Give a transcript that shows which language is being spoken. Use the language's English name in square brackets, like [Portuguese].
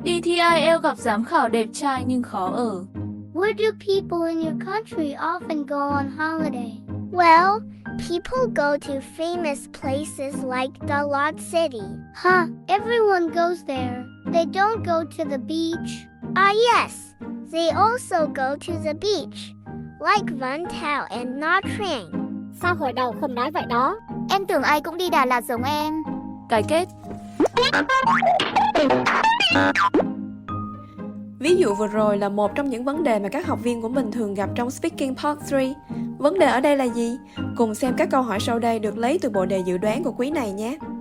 [Vietnamese] Đi thi IELTS gặp giám khảo đẹp trai nhưng khó ở. [English] Where do people in your country often go on holiday? Well, people go to famous places like Dalat City. Everyone goes there. They don't go to the beach. Yes. They also go to the beach, like Vân Tàu and Nha Trang. [Vietnamese] Sao hồi đầu không nói vậy đó? Em tưởng ai cũng đi Đà Lạt giống em. Cái kết. Ví dụ vừa rồi là một trong những vấn đề mà các học viên của mình thường gặp trong Speaking Part 3. Vấn đề ở đây là gì? Cùng xem các câu hỏi sau đây được lấy từ bộ đề dự đoán của quý này nhé.